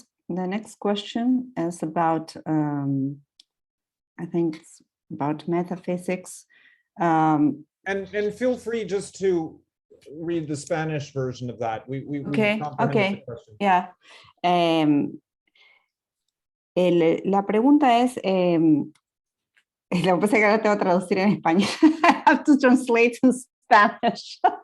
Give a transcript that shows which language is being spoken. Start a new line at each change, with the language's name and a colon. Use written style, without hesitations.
English: The next question is about, I think it's about metaphysics. And feel free just to read the Spanish version of that. We okay. Yeah.
Spanish: La pregunta es, lo que pasa es que ahora tengo que traducir en español.
English: I have to translate to Spanish.